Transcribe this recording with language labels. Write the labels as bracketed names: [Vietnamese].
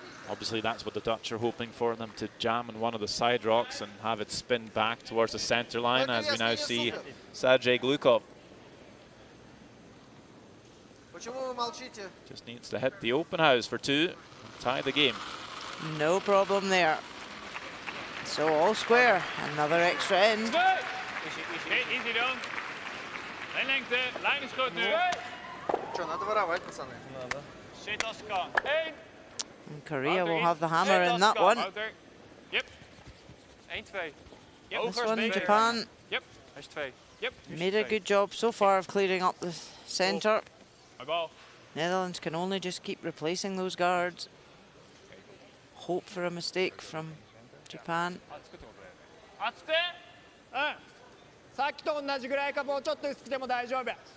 [English] Obviously, that's what the Dutch are hoping for, them to jam on one of the side rocks and have it spin back towards the center line, as we now see Sergei Glukov. Just needs to hit the open house for two and tie the game. No problem there. So all square, another extra end. [Dutch] Oké, easy dan. Lijn lengte, lijn is goed nu. Zit als kan. 1. [English] And Korea will have the hammer in that one. Yep. 1-2. This one, Japan Yep. [Dutch] Hij is 2. [English] Yep. made a good job so far of clearing up the center. My ball. Netherlands can only just keep replacing those guards. Hope for a mistake from Japan. [Japanese] 熱く。さっきと同じぐらいかもうちょっと薄くても大丈夫。